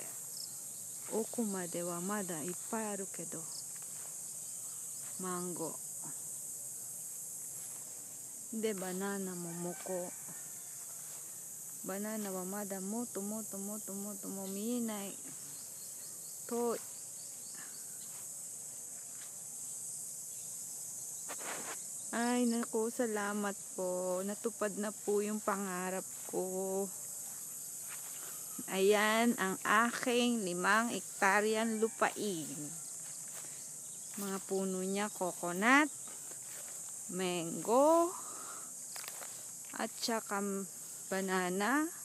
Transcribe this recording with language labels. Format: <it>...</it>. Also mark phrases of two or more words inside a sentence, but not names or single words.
<ja>奥まではまだいっぱいあるけど、マンゴーでバナナもバナナはまだもっともう見えない。</ja> <tl>遠い。Ay naku, salamat po, natupad na po yung pangarap ko. Ayan ang aking 5 hektaryang lupain. Mga puno niya, coconut, mango, at saka banana.</tl>